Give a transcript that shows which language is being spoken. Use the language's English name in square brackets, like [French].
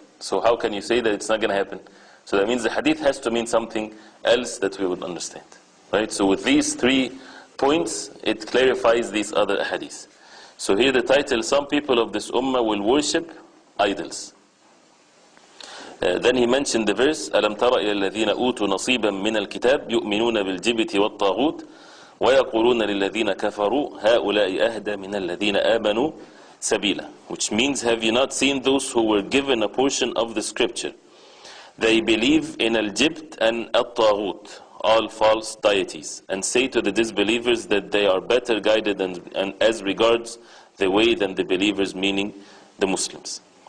[English] So how can you say that it's not going to happen? So that means the hadith has to mean something else that we would understand. Right? So with these 3 points, it clarifies these other hadiths. So here the title, some people of this ummah will worship idols. Then he mentioned the verse, [Arabic] أَلَمْ تَرَ إِلَى الَّذِينَ أُوتُوا نَصِيبًا مِنَ الْكِتَابِ يُؤْمِنُونَ بِالْجِبْتِ وَالطَّاغُوتِ وَيَقُولُونَ لِلَّذِينَ كَفَرُوا هَؤُلَاءِ أَهْدَى مِنَ الَّذِينَ آمَنُوا سَبِيلًا. [English] Which means, have you not seen those who were given a portion of the scripture? They believe in al-jibt and al-taghut, all false deities, and say to the disbelievers that they are better guided and as regards the way than the believers, meaning the Muslims.